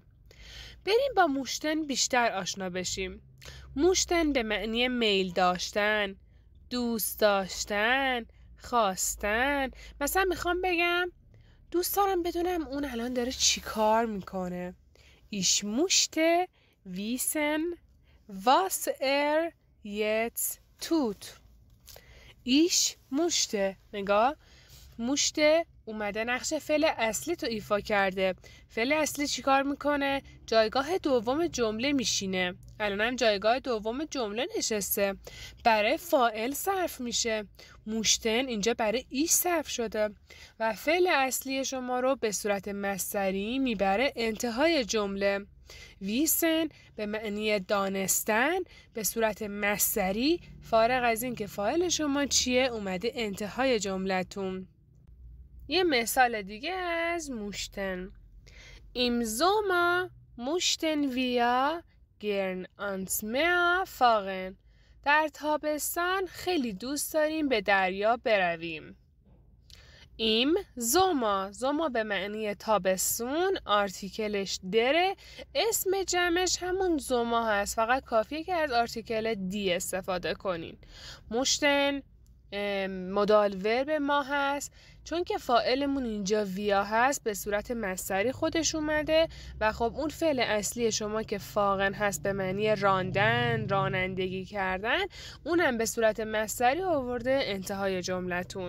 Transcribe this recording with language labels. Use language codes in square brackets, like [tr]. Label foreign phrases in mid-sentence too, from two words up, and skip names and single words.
[fa] بریم با موشتن بیشتر آشنا بشیم. موشتن به معنی میل داشتن، دوست داشتن، خواستن. مثلا میخوام بگم دوست دارم بدونم اون الان داره چی کار میکنه. [de] Ich möchte wissen, was jetzt tut. Ich möchte. [fa] نگاه möchte اومده نقش فعل اصلی تو ایفا کرده. فعل اصلی چی کار میکنه؟ جایگاه دوم جمله میشینه. الانم جایگاه دوم جمله نشسته. برای فاعل صرف میشه. موشتن اینجا برای ایش صرف شده و فعل اصلی شما رو به صورت مصدری میبره انتهای جمله. ویسن به معنی دانستن به صورت مصدری فارغ از این که فاعل شما چیه اومده انتهای جملتون. یه مثال دیگه از موشتن. [de] Im Sommer möchten wir gern ans Meer fahren. [fa] در تابستان خیلی دوست داریم به دریا برویم. [de] Im Sommer. Sommer [fa] به معنی تابستون. آرتیکلش دره. اسم جمعش همون زما هست. فقط کافیه که از آرتیکل دی استفاده کنین. مشتن [en] modal verb [fa] ما هست. چون که فاعلمون اینجا ویا هست به صورت مصدری خودش اومده و خب اون فعل اصلی شما که فاقن هست به معنی راندن، رانندگی کردن، اونم به صورت مصدری آورده انتهای جملتون.